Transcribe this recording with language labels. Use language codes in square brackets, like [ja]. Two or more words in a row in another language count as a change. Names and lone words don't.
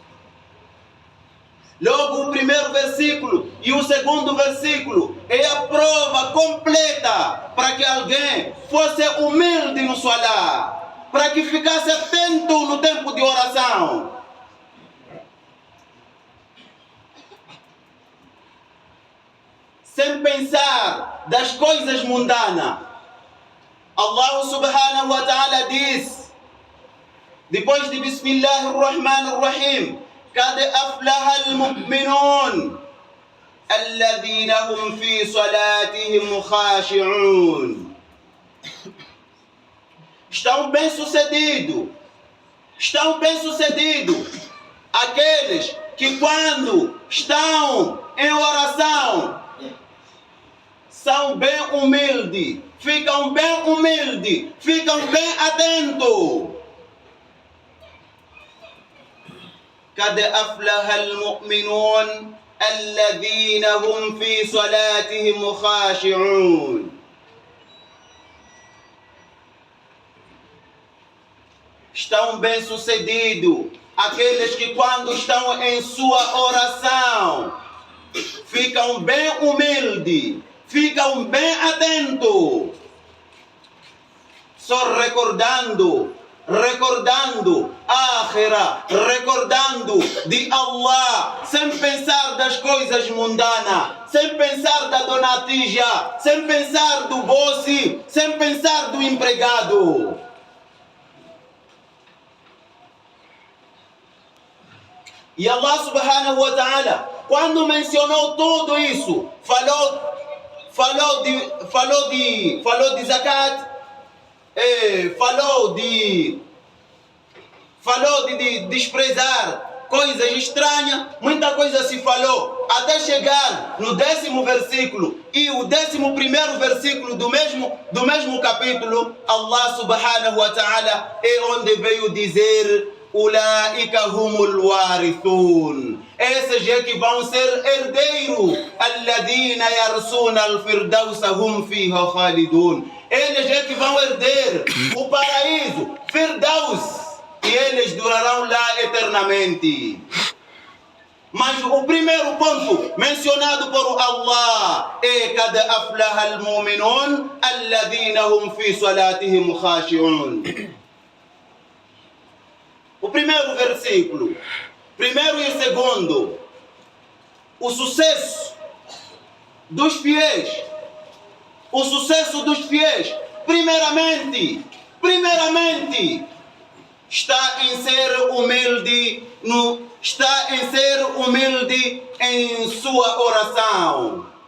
[pt] Logo o primeiro versículo e o segundo versículo é a prova completa para que alguém fosse humilde no Salah, para que ficasse atento no tempo de oração. Sem pensar das coisas mundanas. Allah [ar] سبحانه وتعالى [pt] diz, depois de Bismillahirrahmanirrahim, [ar] قد أفلح المؤمنون الذين هم في صلاتهم خاشعون. [pt] Estão bem-sucedidos aqueles que quando estão em oração são bem humildes, ficam bem humildes, ficam bem atentos. [ar] قد أفلح المؤمنون الذين هم في صلاتهم خاشعون. [pt] Estão bem-sucedidos aqueles que quando estão em sua oração ficam bem humildes, ficam bem atentos, só recordando Akhira, recordando de Allah, sem pensar das coisas mundanas, sem pensar da dona Tija, sem pensar do boss, sem pensar do empregado. E Allah [ar] سبحانه وتعالى, [pt] quando mencionou tudo isso, falou de zakat, falou de desprezar coisas estranhas, muita coisa se falou. até chegar no 10º versículo e o 11º versículo do mesmo capítulo, Allah [ar] سبحانه وتعالى [pt] é onde veio dizer: [ar] أولئك هم الوارثون. [pt] Esses é que vão ser herdeiros. [ar] الذين يرثون الفردوس هم فيها خالدون. [pt] Eles é que vão herder o paraíso, Firdaus, e eles durarão lá eternamente. Mas o primeiro ponto mencionado por Allah é: [ar] قد أفلح المؤمنون الذين هم في صلاتهم خاشعون. [pt] O primeiro versículo, primeiro e segundo, o sucesso dos fiéis. O sucesso dos fiéis, primeiramente, está em ser humilde, em sua oração.